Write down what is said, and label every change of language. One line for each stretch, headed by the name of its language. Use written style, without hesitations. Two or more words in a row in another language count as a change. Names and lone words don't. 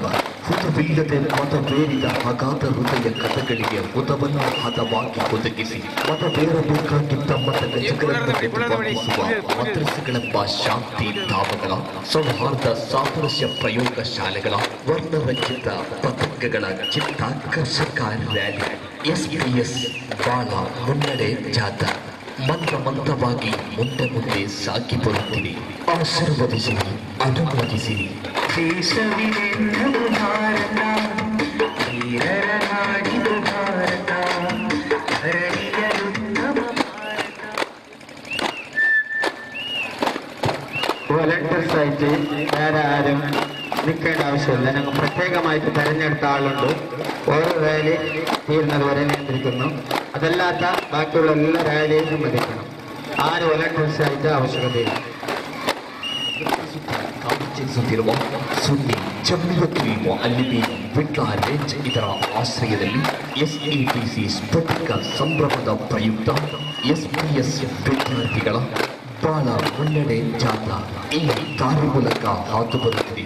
Kannada: ಹುತವಿಲ್ಲದೆ ಮತಬೇರಿದ ಅಗಾಧ ಹೃದಯ ಕಥಗಳಿಗೆ ಹುತವನ್ನು ಹದವಾಗಿ ಒದಗಿಸಿ ಮತಬೇರಬೇಕಾಗಿದ್ದ ಮತಗಜಗಳನ್ನು ಪ್ರತಿಪಾದಿಸುವ ಮದ್ರಸೆಗಳೆಂಬ ಶಾಂತಿ ಧಾಮಗಳ, ಸೌಹಾರ್ದ ಸಾಮರಸ್ಯ ಪ್ರಯೋಗ ಶಾಲೆಗಳ, ವರ್ಣರಂಜಿತ ಪತಂಗಗಳ ಚಿತ್ತಾಕರ್ಷಕ ರ್ಯಾಲಿ, SPS ಬಾಳ ಮುನ್ನಡೆ ಜಾಥಾ ಮಂದವಾಗಿ ಮುಂದೆ ಮುಂದೆ ಸಾಗಿ ಬರುತ್ತೀರಿ. ಆಶೀರ್ವದಿಸಿರಿ, ಅನುಮೋದಿಸಿರಿ. ದೇಶವಿದೆನ್ನದು ಭಾರತ, ವೀರರ ನಾಡಿದು ಭಾರತ, ಧರಣಿಯಲುತ್ತಮ ಭಾರತ.
Malayalam: വോളണ്ടിയേഴ്സ് ആയിട്ട് വേറെ ആരും നിൽക്കേണ്ട ആവശ്യമില്ല. ഞങ്ങൾ പ്രത്യേകമായിട്ട് തെരഞ്ഞെടുത്ത ആളുണ്ട്. ഓരോ റാലി തീരുന്നത് വരെ നിയന്ത്രിക്കുന്നു. അതല്ലാത്ത ബാക്കിയുള്ള എല്ലാ റാലിയും സംബന്ധിക്കണം. ആര് വോളണ്ടിയേഴ്സ് ആയിട്ട് ആവശ്യകതയില്ല.
Kannada: ಕಾಣಿಸುತ್ತಿರುವ ಸುನ್ನಿ ಜಮ್ಮಿಯತ್ರಿ ಅಲ್ಲಿಬಿ ವಿಟ್ಲ ರೇಂಜ್ ಇದರ ಆಶ್ರಯದಲ್ಲಿ SATC ಸ್ಫಟಿಕ ಸಂಭ್ರಮದ ಪ್ರಯುಕ್ತ SPS ವಿದ್ಯಾರ್ಥಿಗಳ ಬಾಳ ಮುನ್ನಡೆ ಜಾಥಾ ಈ ದಾರಿ ಮೂಲಕ ಹಾದು ಬರುತ್ತಿದೆ.